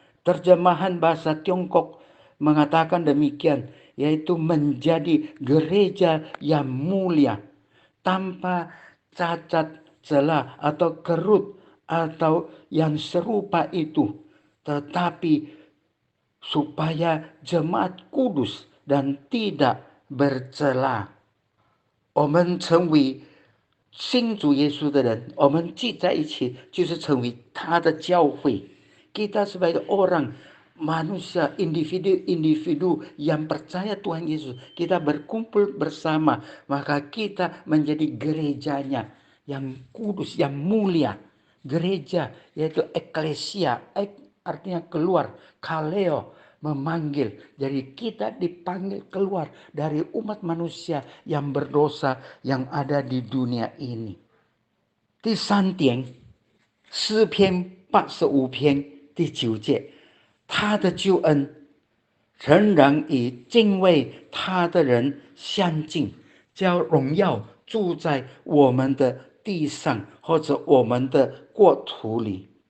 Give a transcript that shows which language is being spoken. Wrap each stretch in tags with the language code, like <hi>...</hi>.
<id>Terjemahan bahasa Tiongkok mengatakan demikian, yaitu menjadi gereja yang mulia, tanpa cacat, celah atau kerut atau yang serupa itu, tetapi supaya jemaat kudus dan tidak bercela。</id> <zh>我们成为信主耶稣的人，我们聚在一起就是成为他的教会。</zh> <id>Kita sebagai orang manusia, individu yang percaya Tuhan Yesus, kita berkumpul bersama, maka kita menjadi gerejanya yang kudus, yang mulia. Gereja yaitu eklesia, artinya keluar, kaleo, memanggil. Jadi kita dipanggil keluar dari umat manusia yang berdosa yang ada di dunia ini.</id> <zh>第三点，诗篇85篇第9节，他的救恩仍然与敬畏他的人相近，将荣耀住在我们的地上或者我们的国土里。</zh>